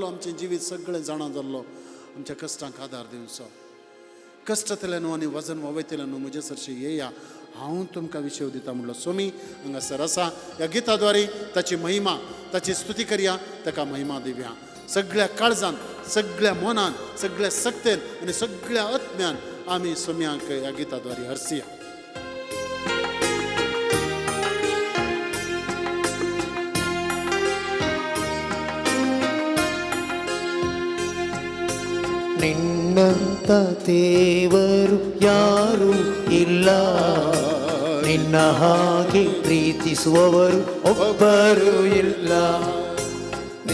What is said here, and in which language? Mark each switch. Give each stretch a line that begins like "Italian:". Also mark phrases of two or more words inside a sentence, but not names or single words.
Konkani: आमचें जिवीत सगळें जाणा जाल्लो आमच्या कश्टांक आदार दिवचो कश्टांतल्यान आनी वजन वयतल्यान म्हजे सरशी येया हांव तुमकां विशय दिता म्हणलो सोमी हांगासर आसा ह्या गिताद्वारे ताची महिमा ताची स्तुती करया ताका महिमा दिवया सगळ्या काळजान सगळ्या मनान सगळ्या सक्तेन आनी सगळ्या आत्म्यान आमी सोम्यांक ह्या गिताद्वारे हरसिया
Kannada: ನಿನ್ನಂತ ದೇವರು ಯಾರೂ ಇಲ್ಲ ನಿನ್ನ ಹಾಗೆ ಪ್ರೀತಿಸುವವರು ಒಬ್ಬರು ಇಲ್ಲ